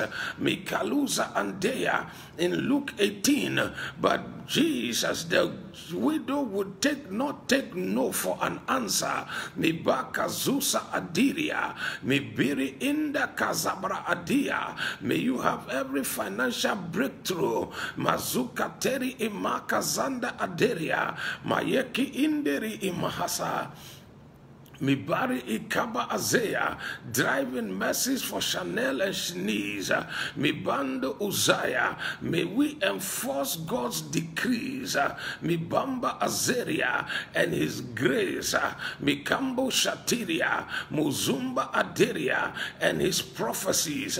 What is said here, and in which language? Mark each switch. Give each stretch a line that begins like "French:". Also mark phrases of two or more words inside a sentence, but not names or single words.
English: Mikaluza Andea in Luke 18, but Jesus, the widow, would not take no for an answer. Mibaka Zusa Adiria, Mibiri Inda Kazabra Adia. May you have every financial breakthrough. Mazuka Teri Imaka Zanda Aderia, Mayeki Inderi Imahasa. Mibari Ikaba Azea, driving mercies for Chanel and Shanice. Mibando Uzaya, may we enforce God's decrees. Mibamba Azeria and his grace. Mikambo Shatiria, Muzumba Aderia and his prophecies.